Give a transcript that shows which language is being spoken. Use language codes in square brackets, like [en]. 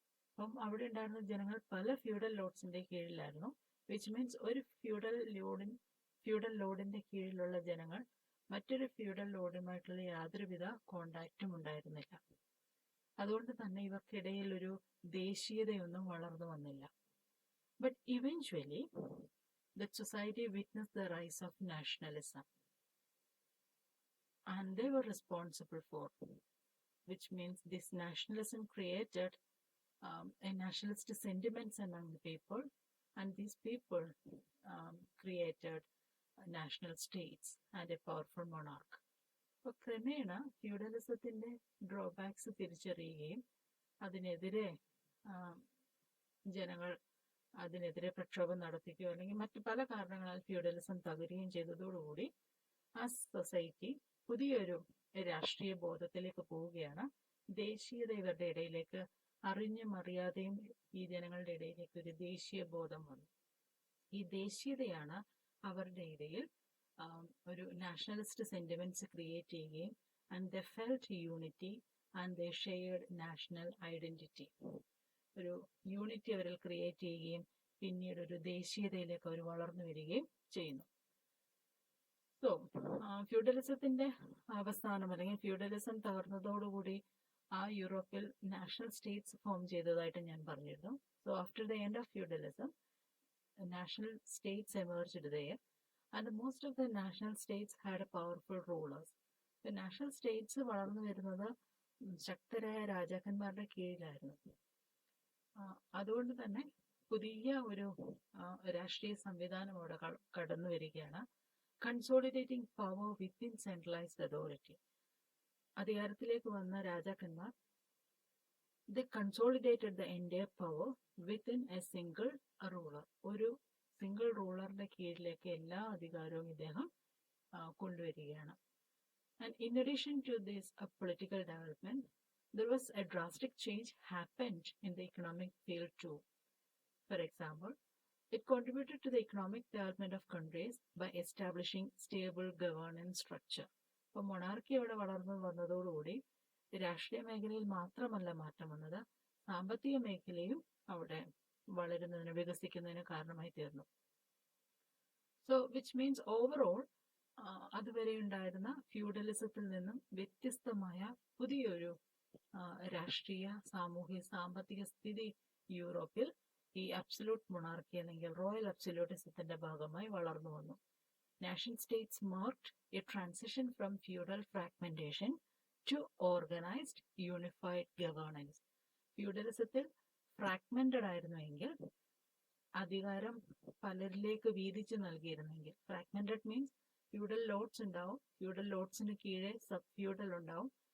[ml] അപ്പം അവിടെ ഉണ്ടായിരുന്ന ജനങ്ങൾ പല ഫ്യൂഡൽ ലോർഡ്സിന്റെ കീഴിലായിരുന്നു. [en] which means [ml] ഒരു ഫ്യൂഡൽ ലോർഡിന്റെ കീഴിലുള്ള ജനങ്ങൾ മറ്റൊരു ഫ്യൂഡൽ ലോർഡുമായിട്ടുള്ള യാതൊരുവിധ കോണ്ടാക്റ്റും ഉണ്ടായിരുന്നില്ല. അതുകൊണ്ട് തന്നെ ഇവർക്കിടയിൽ ഒരു ദേശീയതയൊന്നും വളർന്നു വന്നില്ല. [en] But eventually the society witnessed the rise of nationalism and they were responsible for, which means this nationalism created a nationalist sentiments among the people and these people created national states and a powerful monarch. [ml] അപ്പോൾ ക്രമേണ ഫ്യൂഡലിസത്തിന്റെ drawbacks തിരിച്ചറിയുകയും അതിനെതിരെ ജനങ്ങൾ അതിനെതിരെ പ്രക്ഷോഭം നടത്തുകയോ അല്ലെങ്കിൽ മറ്റു പല കാരണങ്ങളാൽ ഫ്യൂഡലിസം തകരുകയും ചെയ്തതോടുകൂടി ആ സൊസൈറ്റി പുതിയൊരു രാഷ്ട്രീയ ബോധത്തിലേക്ക് പോവുകയാണ്. ദേശീയത ഇവരുടെ ഇടയിലേക്ക് അറിഞ്ഞും അറിയാതെയും ഈ ജനങ്ങളുടെ ഇടയിലേക്ക് ഒരു ദേശീയ ബോധം വന്നു. ഈ ദേശീയതയാണ് അവരുടെ ഇടയിൽ ഒരു നാഷണലിസ്റ്റ് സെന്റിമെന്റ്സ് ക്രിയേറ്റ് ചെയ്യുകയും [en] and the felt unity and the shared national identity, [ml] ഒരു യൂണിറ്റി അവരിൽ ക്രിയേറ്റ് ചെയ്യുകയും പിന്നീട് ഒരു ദേശീയതയിലേക്ക് അവർ വളർന്നു വരികയും ചെയ്യുന്നു. സോ ഫ്യൂഡലിസത്തിന്റെ അവസാനം അല്ലെങ്കിൽ ഫ്യൂഡലിസം തകർന്നതോടുകൂടി ആ യൂറോപ്പിൽ നാഷണൽ സ്റ്റേറ്റ്സ് ഫോം ചെയ്തതായിട്ട് ഞാൻ പറഞ്ഞിരുന്നു. [en] So after the end of feudalism national states emerged there and most of the national states had a powerful rulers. The national states [ml] വളർന്നു വരുന്നത് ശക്തരായ രാജാക്കന്മാരുടെ കീഴിലായിരുന്നു. അതുകൊണ്ട് തന്നെ പുതിയ ഒരു രാഷ്ട്രീയ സംവിധാനം അവിടെ കടന്നു വരികയാണ്. [en] Consolidating power within centralised authority. [ml] അധികാരത്തിലേക്ക് വന്ന രാജാക്കന്മാർ [en] they consolidated the entire power within a single ruler. [ml] ഒരു സിംഗിൾ റൂളറിന്റെ കീഴിലേക്ക് എല്ലാ അധികാരവും ഇദ്ദേഹം കൊണ്ടുവരികയാണ്. [en] And in addition to this political development, there was a drastic change happened in the economic field too. For example, it contributed to the economic development of countries by establishing stable governance structure. [ml] അപ്പോൾ monarchy അവിടെ വളർന്നു വന്നതോടുകൂടി രാഷ്ട്രീയ മേഖലയിൽ മാത്രമല്ല മാറ്റം വന്നത്, സാമ്പത്തിക മേഖലയും അവിടെ വളരുന്നതിന് വികസിക്കുന്നതിന് കാരണമായി തീർന്നു. [en] so which means overall [ml] അതുവരെ ഉണ്ടായിരുന്ന ഫ്യൂഡലിസത്തിൽ നിന്നും വ്യത്യസ്തമായ പുതിയൊരു രാഷ്ട്രീയ, സാമൂഹ്യ, സാമ്പത്തിക സ്ഥിതി യൂറോപ്പിൽ ഈ അബ്സല്യൂട്ട് മൊണാർക്കി അല്ലെങ്കിൽ റോയൽ അബ്സല്യൂട്ടിസത്തിന്റെ ഭാഗമായി വളർന്നു വന്നു. [en] Nation states marked a transition from feudal fragmentation to organized unified governance. [ml] ഫ്യൂഡലിസത്തിൽ fragmented ആയിരുന്നുവെങ്കിൽ, അധികാരം പലരിലേക്ക് വീതിച്ചു നൽകിയിരുന്നെങ്കിൽ, ഫ്രാഗ്മെന്റഡ് മീൻസ് ഫ്യൂഡൽ ലോഡ്സ് ഉണ്ടാവും, ഫ്യൂഡൽ ലോഡ്സിന് കീഴെ സബ് ഫ്യൂഡൽ ഉണ്ടാവും.